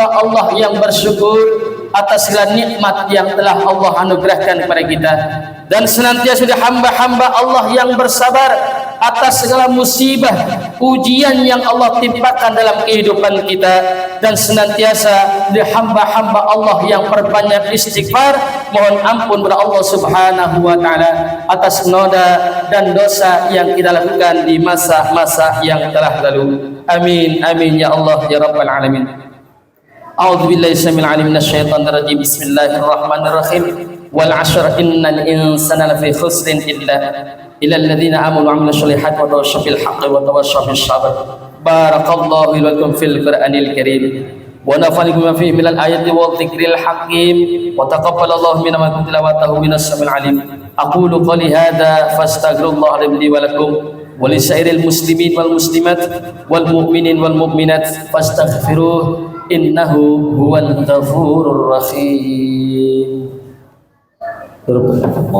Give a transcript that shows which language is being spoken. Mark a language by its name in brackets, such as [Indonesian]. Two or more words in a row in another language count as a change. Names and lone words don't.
[Indonesian] Allah yang bersyukur atas segala nikmat yang telah Allah anugerahkan kepada kita, dan senantiasa jadi hamba-hamba Allah yang bersabar atas segala musibah, ujian yang Allah timpakan dalam kehidupan kita, dan senantiasa jadi hamba-hamba Allah yang perbanyak istighfar mohon ampun kepada Allah [Arabic] سبحانه وتعالى [Indonesian] atas noda dan dosa yang kita lakukan di masa-masa yang telah lalu. [Arabic] آمين آمين يا الله يا رب العالمين. أعوذ بالله السميع العليم من الشيطان الرجيم. Bismillahirrahmanirrahim. والعصر إن الإنسان لفي خسر إلا الذين آمنوا وعملوا الصالحات وتواصوا بالحق وتواصوا بالصبر. بارك الله لي ولكم في القرآن الكريم ونفعني بما فيه من الآيات والذكر الحكيم وتقبل الله منا وتلاوته من السميع العليم. أقول قولي هذا فأستغفر الله لي ولكم ولسائر المسلمين والمسلمات والمؤمنين والمؤمنات فاستغفروه إنه هو الغفور الرحيم.